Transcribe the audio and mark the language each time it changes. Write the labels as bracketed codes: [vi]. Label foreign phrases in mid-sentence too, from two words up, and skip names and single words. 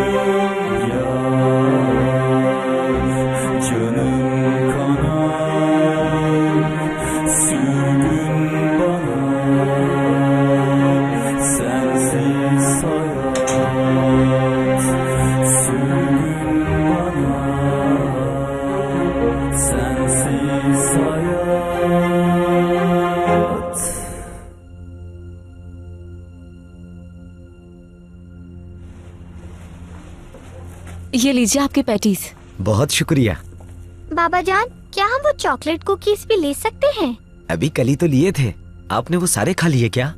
[tr] Yar, canım kanar, sürgün bana, sensiz hayat. Sürgün bana, sensiz hayat. [ur] یہ لیجیے آپ کے پیٹیز. بہت شکریہ. بابا جان، کیا ہم وہ [en] chocolate cookies [ur] بھی لے سکتے ہیں? ابھی کل ہی تو لیے تھے، آپ نے وہ سارے کھا لیے کیا?